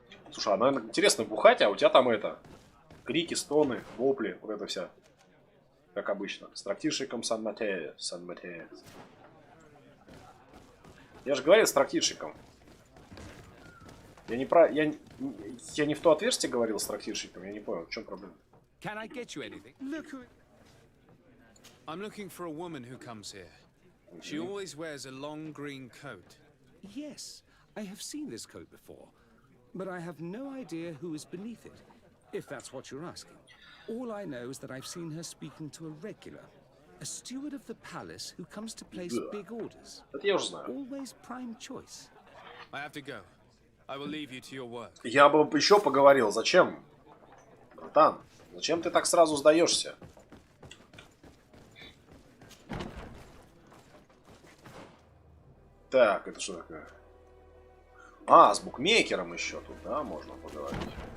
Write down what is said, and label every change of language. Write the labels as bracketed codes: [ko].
[ru] Слушай, а наверное, интересно бухать, а у тебя там это... Крики, стоны, вопли, вот это вся. Как обычно. С трактирщиком Сан-Матео. Я же говорил с трактирщиком. Я не в то отверстие говорил с трактирщиком, я не понял, в чем проблема. [en] Can I get you anything? Look who... I'm looking for a woman who comes here. She always wears a long green coat. Yes, I have seen this coat before, but I have no idea who is beneath it, if that's what you're asking. All I know is that I've seen her speaking to a regular, a steward of the palace who comes to place big orders. [ru] Это я уже знаю. [en] Always prime choice. I have to go. I will leave you to your work. [ru] Я бы еще поговорил, зачем? Братан, зачем ты так сразу сдаешься? Так, это что такое? А, с букмекером еще тут, да, можно поговорить.